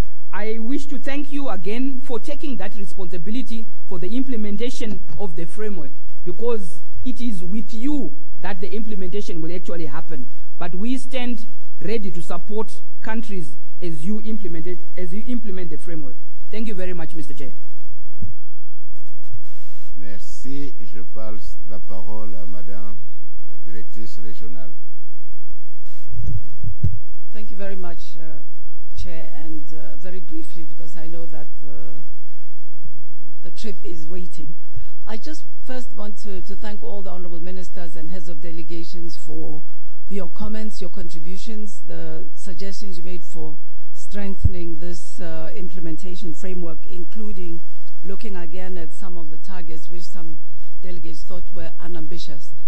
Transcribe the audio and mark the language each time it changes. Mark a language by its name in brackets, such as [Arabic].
[English] I wish to thank you again for taking that responsibility for the implementation of the framework, because it is with you that the implementation will actually happen. But we stand ready to support countries as you implement the framework. Thank you very much, Mr. Chair. [French] Merci. Je passe la parole à Madame la Directrice Régionale. [English] Thank you very much, Chair, and very briefly, because I know that the trip is waiting. I just first want to thank all the honorable ministers and heads of delegations for your comments, your contributions, the suggestions you made for strengthening this implementation framework, including looking again at some of the targets which some delegates thought were unambitious.